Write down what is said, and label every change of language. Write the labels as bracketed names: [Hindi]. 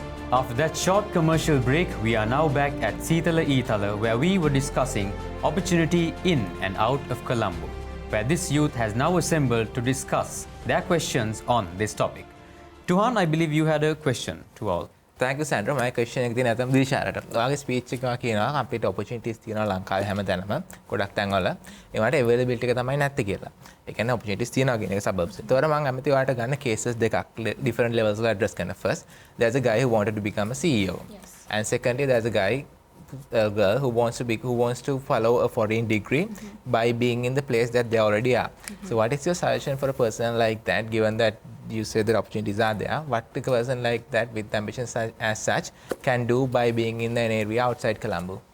[English] After that short commercial break, we are now back at Seethala Eethala, where we were discussing opportunity in and out of Colombo, where this youth has now assembled to discuss their questions on this topic. Tuhan, I believe you had a question to all. Thank you, Sandra. My question is [Sinhala] නැතම් දිශාරට. ඔයාගේ speech එක කියනවා අපිට opportunities තියෙනවා ලංකාවේ හැමතැනම ගොඩක් තැන්වල. ඒවට availability එක තමයි නැත්තේ කියලා. ඒ කියන්නේ opportunities තියෙනවා කියන එක suburbs. ඒතකොට මම කැමති ඔයාලට ගන්න cases දෙකක් [English] different levels [Sinhala] වල address කරන්න. [English] First, there's a guy who wanted to become a CEO. Yes. And secondly, there's a girl who wants to follow a foreign degree by being in the place that they already are. So what is your suggestion for a person like that, given that you say that opportunities are there, what a person like that with ambitions as such can do by being in an area outside Colombo?